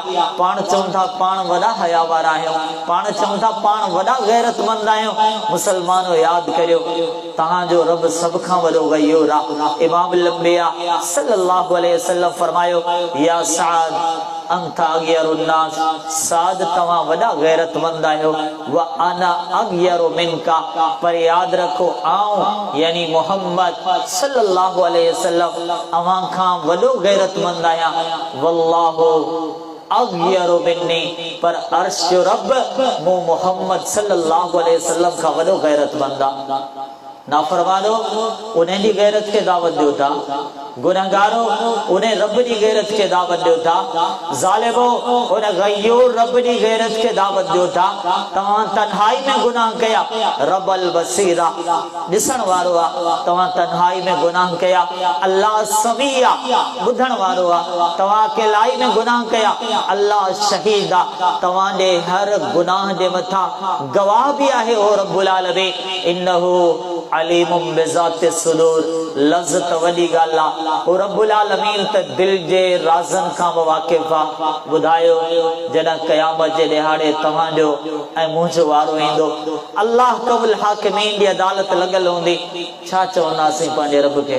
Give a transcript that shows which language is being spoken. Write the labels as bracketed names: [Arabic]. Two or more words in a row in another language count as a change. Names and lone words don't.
[Sindhi] पाण चऊं था पाण वॾा हया वारा आहियूं, पाण चऊं था पाण वॾा गैरतमंद आहियूं। मुसलमानो यादि करियो तव्हांजो रब सभ खां वॾो गयूर आहे। इमाम लंबिया [Arabic] صلى الله عليه وسلم [Sindhi] फरमायो [Arabic] يا سعد أنت أغير الناس, [Sindhi] साद तव्हां वॾा गैरतमंद आहियो। [Arabic] وأنا أغير منك, [Sindhi] पर यादि रखो आऊं यानी मोहम्मद [Arabic] صلى الله عليه وسلم [Sindhi] अवां खां वॾो गैरतमंद आहियां। [Arabic] والله أغير مني, [Sindhi] पर अर्श जो रब मु मोहम्मद [Arabic] صلى الله عليه وسلم [Sindhi] खां वॾो गैरतमंद आहे। नाफरमानो उन्हें दी गैरत के दावत दो था, गुनहगारो उन्हें रब दी गैरत के दावत दो था, जालिमो उन्हें गयूर रब दी गैरत के दावत दो था। तव्हां तन्हाई में गुनाह कया, रब अल बसीरा दिसण वारो आ। तव्हां तन्हाई में गुनाह कया, अल्लाह समीआ बुधण वारो आ। तव्हां अकेलाई में गुनाह कया, अल्लाह शहीद आ। तव्हां दे हर गुनाह दे मथा गवाह भी आहे ओ रब्बुल आलमीन। [Arabic] إنه عليم بذات الصدور, [Sindhi] लज़्ज़त वॾी ॻाल्हि आहे। ओ रब्बुल आलमीन त दिल जे राज़न खां वाक़िफ़ आहे। ॿुधायो जॾहिं क़यामत जे ॾिहाड़े तव्हांजो ऐं मुंहिंजो वारो ईंदो, अल्लाह [Arabic] أحكم الحاكمين [Sindhi] जी अदालत लॻल हूंदी, छा चवंदासीं पंहिंजे रब खे?